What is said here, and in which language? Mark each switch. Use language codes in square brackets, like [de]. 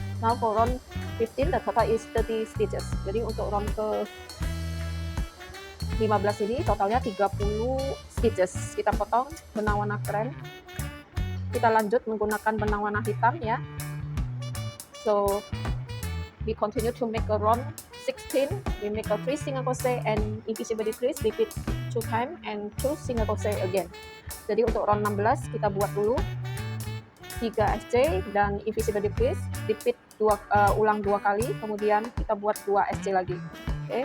[en] Now for round 15, the total is 30 stitches. [id] Jadi untuk round ke 15 ini totalnya 30 stitches. Kita potong benang warna krem. Kita lanjut menggunakan benang warna hitam ya. [en] So we continue to make a round 16. We make a 3 single crochet and invisible decrease, repeat 2 times and 2 single crochet again. [id] Jadi untuk round 16 kita buat dulu 3 SC dan invisible decrease, repeat ulang 2 kali, kemudian kita buat 2 SC lagi. Oke.